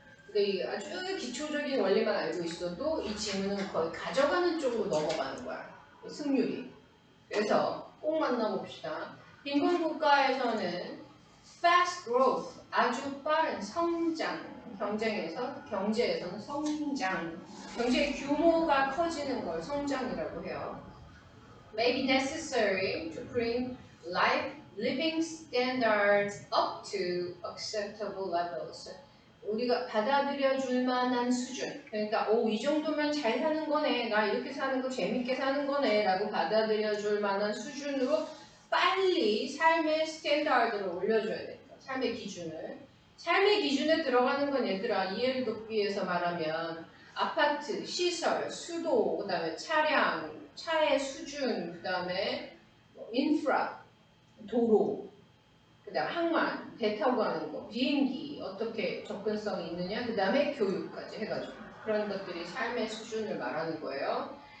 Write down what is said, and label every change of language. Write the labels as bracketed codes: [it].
[ko] 그러니까 아주 기초적인 원리만 알고 있어도 이 질문은 거의 가져가는 쪽으로 넘어가는 거야. 승률이. 그래서 꼭 만나봅시다. 빈곤 국가에서는 fast growth, 아주 빠른 성장, 경제에서는 성장, 경제의 규모가 커지는 걸 성장이라고 해요. [en] May be necessary to bring living standards up to acceptable levels. [ko] 우리가 받아들여줄 만한 수준. 그러니까 이 정도면 잘 사는 거네. 나 이렇게 사는 거 재밌게 사는 거네. 라고 받아들여줄 만한 수준으로 빨리 삶의 스탠다드를 올려줘야 됩니다. 삶의 기준을. 삶의 기준에 들어가는 건 얘들아 이해를 돕기 위해서 말하면 아파트, 시설, 수도, 그 다음에 차량, 차의 수준, 그 다음에 인프라, 도로, 그 다음 항만, 배 타고 가는 거, 비행기 어떻게 접근성이 있느냐, 그 다음에 교육까지 해가지고 그런 것들이 삶의 수준을 말하는 거예요.